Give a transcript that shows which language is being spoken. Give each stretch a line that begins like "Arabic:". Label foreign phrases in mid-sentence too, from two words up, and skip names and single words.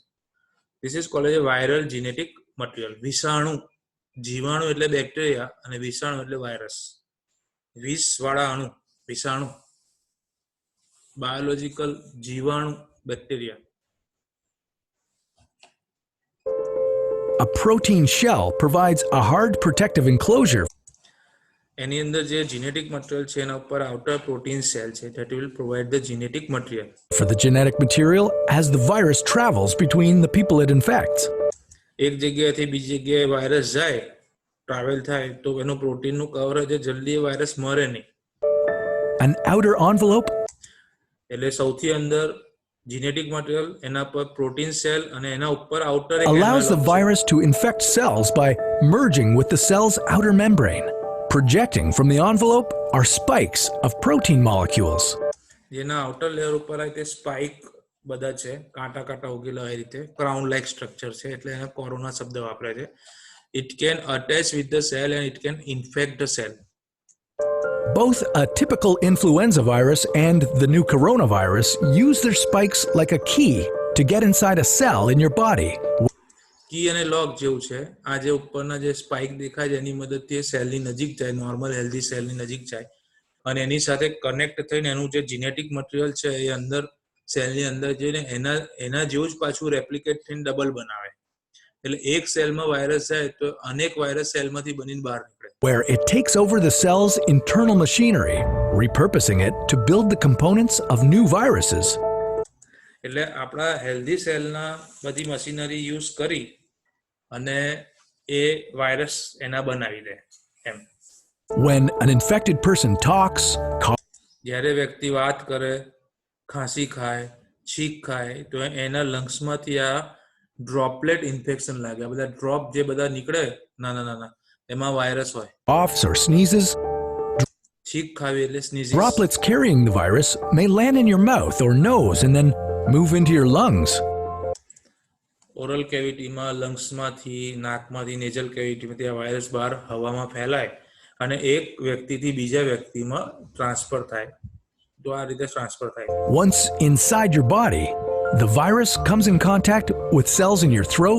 English: this is called as viral genetic material.
Gujarati: વિષાણુ, જીવાણુ એટલે બેક્ટેરિયા અને વિષાણુ એટલે વાયરસ. વિષવાળા અણુ વિષાણુ, બાયોલોજીકલ જીવાણુ બેક્ટેરિયા.
English: A protein shell provides a hard protective enclosure
Gujarati: એની અંદર જે
English: genetic material
Gujarati: છે એના ઉપર
English: outer protein cell
Gujarati: છે
English: that will provide the genetic material for the genetic material as the virus travels between the people it infects.
Gujarati: એક જગ્યાએથી બીજી જગ્યાએ વાયરસ જાય, ટ્રાવેલ થાય તો એનું પ્રોટીનનું કવરેજ જલ્દી વાયરસ મરે નહીં.
English: An outer envelope
Gujarati: એટલે સૌથી અંદર
English: genetic material,
Gujarati: એના પર
English: protein cell
Gujarati: અને એના ઉપર outer
English: allows the virus to infect cells by merging with the cell's outer membrane. Projecting from the envelope are spikes of protein molecules.
Gujarati: જેના
English: outer layer
Gujarati: ઉપર આ તે spike બધા છે, કાંટા કાંટા ઉગેલા એ રીતે
English: crown like structure
Gujarati: છે એટલે એને કોરોના શબ્દ વાપરે છે.
English: It can attach with the cell and it can infect the cell. Both a typical influenza virus and the new coronavirus use their spikes like a key to get inside a cell in your body.
Gujarati: કી અને લોક જેવું છે. આ જે ઉપરના જે સ્પાઇક દેખાય છે એની મદદથી સેલની નજીક જાય,
English: normal healthy cellની
Gujarati: નજીક જાય અને એની સાથે કનેક્ટ થઈને એનું જે
English: genetic material
Gujarati: છે એ અંદર સેલની અંદર જઈને એના જેવું જ પાછું રેપ્લિકેટ થઈને ડબલ બનાવે. એટલે એક સેલમાં વાયરસ જાય તો અનેક વાયરસ સેલમાંથી બનીને બહાર નીકળે.
English: Where it takes over the cell's internal machinery, repurposing it to build the components of new viruses.
Gujarati: એટલે આપણા
English: healthy cellના
Gujarati: બધી મશીનરી યુઝ કરી અને એ વાયરસ એના બનાવી દે એમ.
English: When an infected person talks,
Gujarati: જ્યારે વ્યક્તિ વાત કરે, ખાંસી ખાય, છીંક ખાય, તો એના લંગ્સમાંથી આ
English: droplet infection
Gujarati: લાગે. આ બધા ડ્રોપ જે બધા નીકળે નાના નાના, એમાં વાયરસ હોય.
English: coughs or sneezes,
Gujarati: છીંક ખાવી એટલે સ્નીઝિસ.
English: droplets carrying the virus may land in your mouth or nose and then move into your lungs. oral cavityમાં,
Gujarati: લંગ્સમાંથી, નાકમાંથી,
English: nasal cavityમાંથી
Gujarati: આ વાયરસ બહાર હવામાં ફેલાય અને એક વ્યક્તિથી બીજા વ્યક્તિમાં ટ્રાન્સફર થાય. તો આ રીતે ટ્રાન્સફર થાય.
English: Once inside your body, the virus comes in contact with cells in your throat,